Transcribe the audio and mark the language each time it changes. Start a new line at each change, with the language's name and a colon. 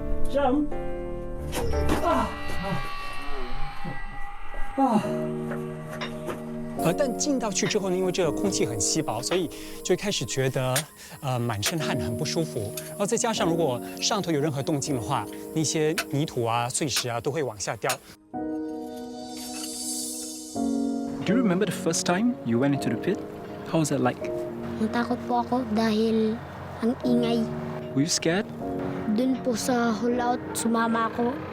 Chinese: 上但进到去之后呢，因为这个空气很稀薄，所以就开始觉得满身汗很不舒服。然后再加上如果上头有任何动静的话，那些泥土啊、碎石啊都会往下掉。
English: Do you remember the first time you went into the pit? How was it like?
Filipino: Natakot po ako dahil ang ingay.
English: Were you scared?
Filipino: Doon po sa hole out, sumama ako.